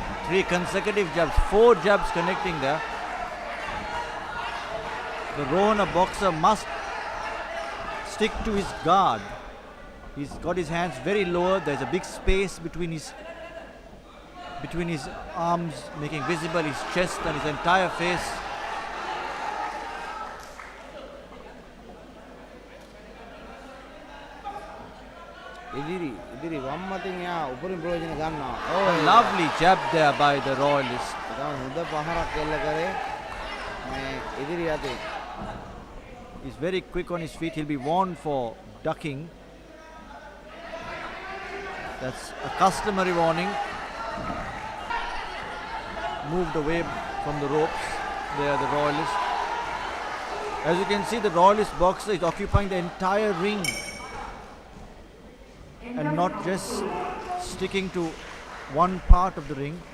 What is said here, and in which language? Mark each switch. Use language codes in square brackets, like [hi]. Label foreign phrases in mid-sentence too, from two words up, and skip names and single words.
[en] 3 consecutive jabs, 4 jabs connecting there. The Rohana boxer must stick to his guard. He's got his hands very low. There's a big space between his arms, making visible his chest and his entire face. [si] ඉදිරි වම්මතින් එයා උපරිම ප්‍රයෝජන ගන්නවා. [en] A lovely jab there by the Royalist. [si] හොඳ පහරක් එල්ල කරේ මේ ඉදිරි අතේ. [en] He's very quick on his feet. He'll be warned for ducking. That's a customary warning. Moved away from the ropes there, the Royalist. As you can see, the Royalist boxer is occupying the entire ring and not just sticking to one part of the ring.